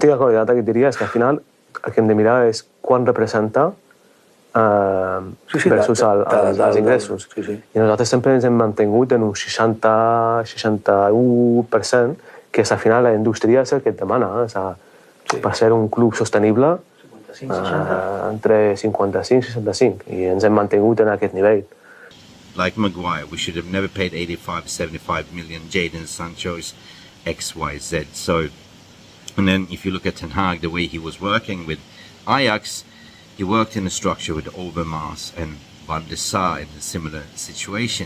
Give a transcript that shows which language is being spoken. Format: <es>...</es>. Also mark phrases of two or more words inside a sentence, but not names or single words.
<ca>Estic d'acord, el que et diria és que al final el que hem de mirar és quan representa versus els ingressos. I nosaltres sempre ens hem mantingut en un 60-61%, que és al final la indústria és el que et demana. Per ser un club sostenible, entre 55 i 65, i ens hem mantingut en aquest nivell.</ca> <en>Like Maguire, we should have never paid 85-75 million. Jadon Sancho's XYZ. So, and then if you look at Ten Hag, the way he was working with Ajax, he worked in a structure with Overmars and Van der Sar in a similar situation.</en>